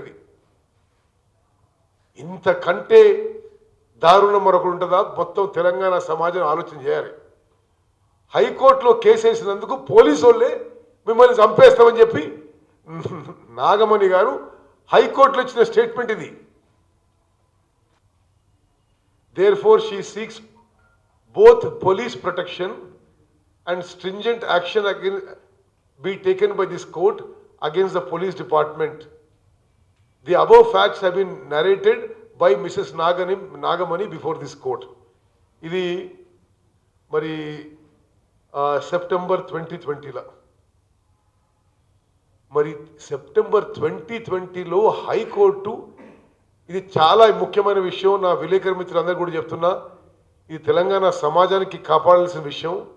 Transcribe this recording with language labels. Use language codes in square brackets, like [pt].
[te] ఇది ఇంతకంటే దారుణం మరొకటి ఉంటుందా? మొత్తం తెలంగాణ సమాజం ఆలోచన చేయాలి. హైకోర్టులో కేసు వేసినందుకు పోలీసు వాళ్ళే మిమ్మల్ని చంపేస్తామని చెప్పి నాగమణి గారు హైకోర్టులో ఇచ్చిన స్టేట్మెంట్ ఇది. [en] Therefore, she seeks both police protection and stringent action be taken by this court against the police department. The above facts have been narrated by Mrs. Nagamani before this court. [te] ఇది మరి September 2020లో మరి September 2020లో high court, ఇది చాలా ముఖ్యమైన విషయం, నా విలేకరు మిత్రులందరూ కూడా చెప్తున్నా, ఇది తెలంగాణ సమాజానికి కాపాడాల్సిన విషయం.